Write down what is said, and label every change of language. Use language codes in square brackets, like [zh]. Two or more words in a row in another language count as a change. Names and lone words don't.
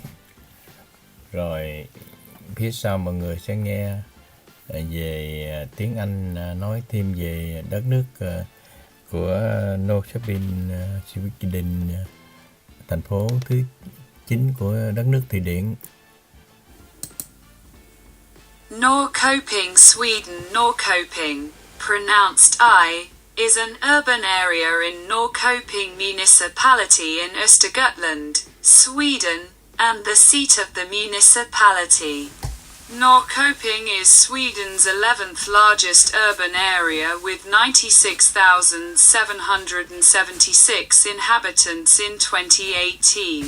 [vi] Rồi phía sau mọi người sẽ nghe về tiếng Anh nói thêm về đất nước của Norrköping, Sweden, thành phố thứ 9 của đất nước Thụy Điển. [en] Norrköping, Sweden. Norrköping, pronounced I, is an urban area in Norrköping municipality in Östergötland, Sweden, and the seat of the municipality. Norrköping is Sweden's 11th largest urban area with 96,776 inhabitants in 2018.